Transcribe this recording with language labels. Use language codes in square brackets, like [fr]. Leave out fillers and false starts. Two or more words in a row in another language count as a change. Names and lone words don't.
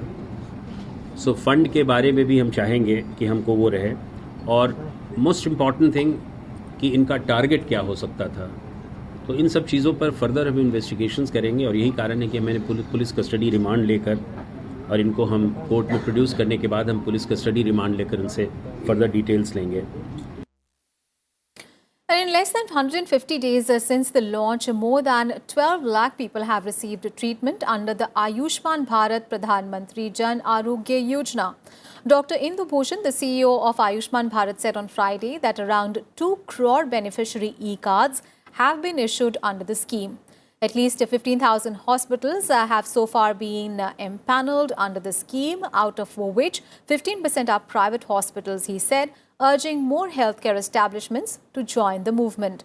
[hi] सो फंड के बारे में भी हम चाहेंगे कि हमको वो रहे और [en] most important thing [hi] कि इनका टारगेट क्या हो सकता था। तो इन सब चीज़ों पर फर्दर हम इन्वेस्टिगेशंस करेंगे और यही कारण है कि मैंने [en] police custody remand [hi] लेकर और इनको हम कोर्ट में प्रोड्यूस करने के बाद हम [en] police custody remand [hi] लेकर उनसे [en] further details [hi] लेंगे। [en] And in less than 150 days since the launch, more than 12 lakh people have received treatment under the Ayushman Bharat Pradhan Mantri Jan Arogya Yojana. Dr. Indu Bhushan, the CEO of Ayushman Bharat, said on Friday that around 2 crore beneficiary e-cards have been issued under the scheme. At least 15,000 hospitals have so far been empaneled under the scheme, out of which 15% are private hospitals, he said, urging more healthcare establishments to join the movement.